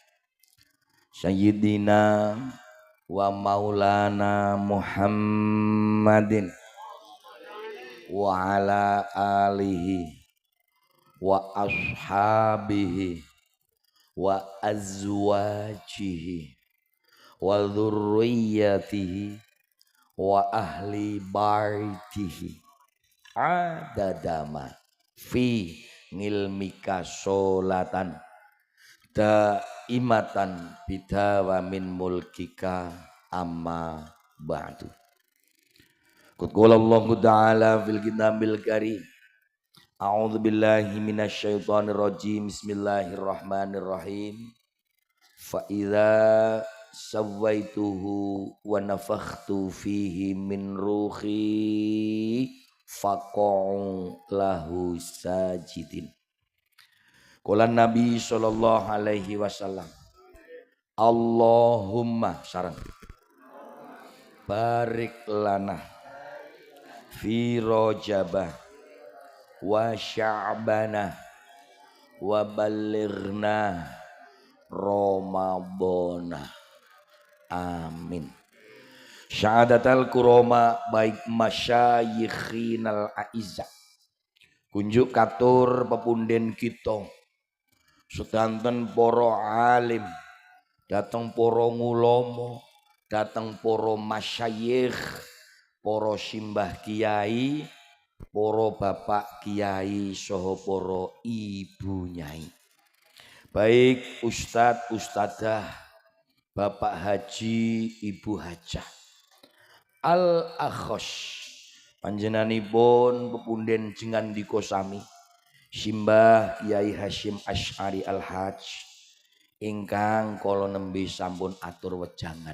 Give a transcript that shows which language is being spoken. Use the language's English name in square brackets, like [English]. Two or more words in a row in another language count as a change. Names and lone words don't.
[Arabic] سيدنا ومولانا محمد وعلى آله وأصحابه وأزواجه وذريته وأهل بيته عدد ما في علمك صلاة دائمة بدوام ملكك أما بعد. قال الله تعالى في الكتاب الكريم، أعوذ بالله من الشيطان الرجيم، بسم الله الرحمن الرحيم. فإذا سويته ونفخت فيه من روحي فقعوا له ساجدين. قال النبي صلى الله عليه وسلم، اللهم سرنغ بارك لنا في رجب وشعبان وبلغنا رمضان. Amin. سادات الكرماء [Javanese] baik [Arabic] مشايخنا الأعزة, [Javanese] kunjuk katur pepunden kita sedanten poro alim, dateng poro ngulomo, dateng poro masyayikh, poro simbah kiai, poro bapak kiai, soho poro ibu nyai, baik ustadz ustadzah, bapak haji, ibu hajah, al-akhos panjenenganipun pepunden jengan dikosami simbah Kiai Hasyim Asy'ari Al-Hajj ingkang kala nembe sampun atur wejangan.